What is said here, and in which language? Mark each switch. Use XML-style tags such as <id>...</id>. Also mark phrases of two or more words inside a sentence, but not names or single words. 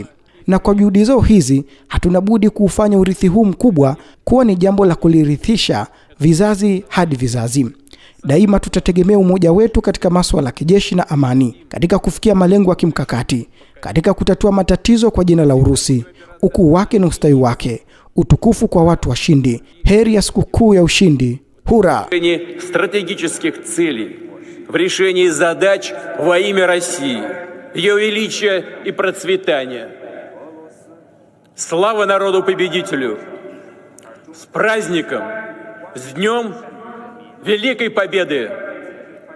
<sw>Na kwa juhudi zao hizi, hatuna budi kuufanya urithi huu mkubwa kuwa ni jambo la kulirithisha vizazi hadi vizazi. Daima tutategemea umoja wetu katika masuala ya kijeshi na amani, katika kufikia malengo ya kimkakati, katika kutatua matatizo kwa jina la Urusi, ukuu wake na ustawi wake. Utukufu kwa watu washindi. Heri ya sikukuu ya ushindi. Hura!</sw> <ru>Стратегических целей, в решении задач во имя России, ее величия и процветания. Слава народу-победителю! С праздником! С Днем Великой Победы!</ru>